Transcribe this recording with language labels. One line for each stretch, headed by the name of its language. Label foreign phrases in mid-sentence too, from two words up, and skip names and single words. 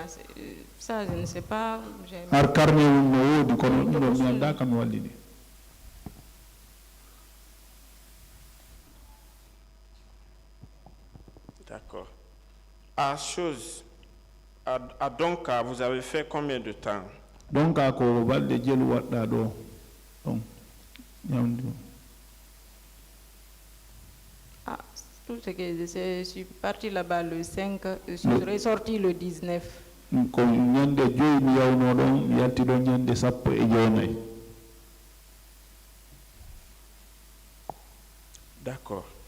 French: Ça, je ne sais pas. D'accord. À Donka, vous avez fait combien de temps?
Fula: Donka ko balde jelu wadda do.
French: Tout ce que je suis parti là-bas le 5, je suis ressorti le 19. D'accord.